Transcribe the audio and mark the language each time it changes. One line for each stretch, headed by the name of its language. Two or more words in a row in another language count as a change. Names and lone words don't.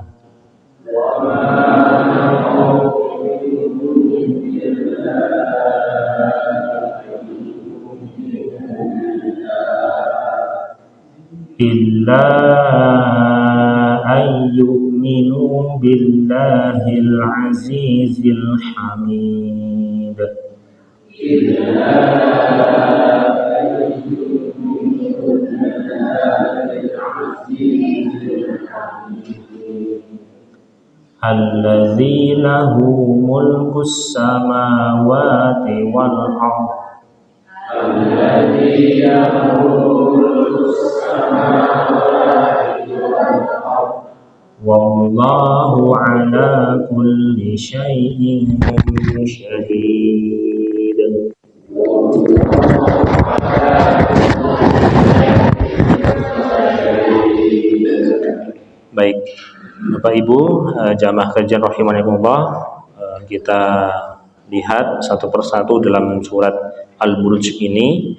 Arabic: وما نقموا منهم إلا أن يؤمنوا بالله العزيز الحميد. الذي له ملك السماوات والأرض. الذي له ملك السماوات والأرض. والله على كل شيء شهيد.
Indonesian: Baik, Bapak Ibu jamaah kajian rahimanallah, kita lihat satu persatu dalam surat Al-Buruj ini.